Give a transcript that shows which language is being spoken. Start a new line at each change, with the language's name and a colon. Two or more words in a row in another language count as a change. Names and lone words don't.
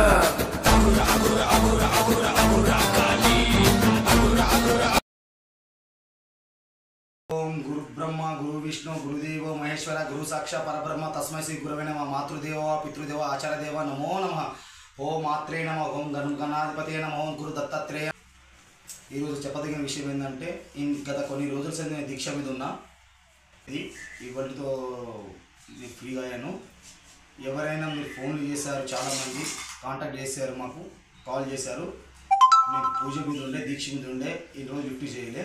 Sanskrit: ओम गुरु ब्रह्मा गुरु विष्णु गुरुदेव महेश्वर गुरु साक्षात् परब्रह्म तस्मै श्री गुरवे नमः। मातृदेव पितृदेव आचार्यदेव नमो नमः। ओम मात्रे नमः। ओम गणाधिपते नमः। ओम गुरु दत्तात्रेय।
Telugu: ఈరోజు చెప్పదగిన విషయం ఏంటంటే గత కొన్ని రోజుల సంది నేను దీక్ష మీద ఉన్నా. ఇది ఇవాళతో ఫ్రీగా అయ్యాను. ఎవరైనా మీరు ఫోన్లు చేశారు, చాలామంది కాంటాక్ట్ చేశారు, మాకు కాల్ చేశారు. మీకు పూజ మీద ఉండే, దీక్ష మీద ఉండే, ఈరోజు లిఫ్ట్ చేయలే.